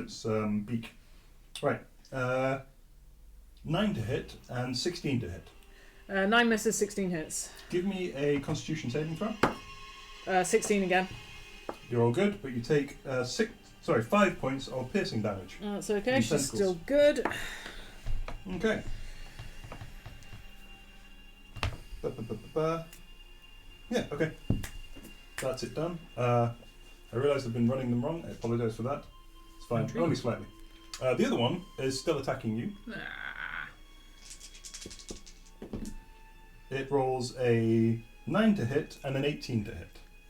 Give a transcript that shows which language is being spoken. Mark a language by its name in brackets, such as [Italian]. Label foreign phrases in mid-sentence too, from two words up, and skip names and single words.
[English] of its beak. Right. 9 to hit and 16 to hit. 9 misses, 16 hits. Give me a Constitution saving throw. 16 again. You're all good, but you take 5 points of piercing damage. That's okay, These she's tentacles. still good. Okay. Ba-ba-ba-ba-ba. Yeah, okay. That's it done. I realise I've been running them wrong. I apologise for that. It's fine, Intriguing. only slightly. The other one is still attacking you. It rolls a 9 to hit and an 18 to hit.